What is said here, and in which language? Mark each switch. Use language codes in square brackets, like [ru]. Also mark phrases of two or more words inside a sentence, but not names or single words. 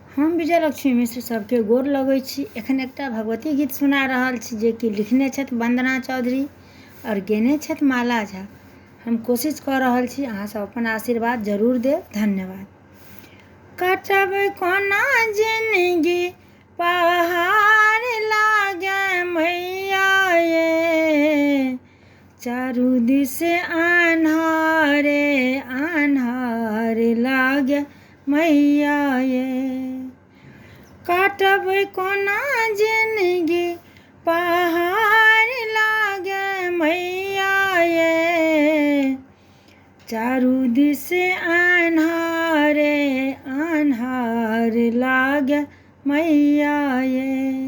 [mai] हम विजयलक्ष्मी मिश्र सबके गोर लगै छी। एखन एकटा भगवती गीत सुना रहल छी जे कि लिखने छथि वंदना चौधरी और गेने छथि माला झा। हम कोशिश कऽ रहल छी, अहाँ सब अपन आशीर्वाद जरूर देब। धन्यवाद। कटब कोना जिंदगी पहाड़ लागे मैया ये, चारू दिस अन्हारे अन्हार लागे मैया ये। काटब कोना जिंदगी पहाड़ लागे मैया ये, चारू दिस अन्हारे अन्हार लागे मैया ये।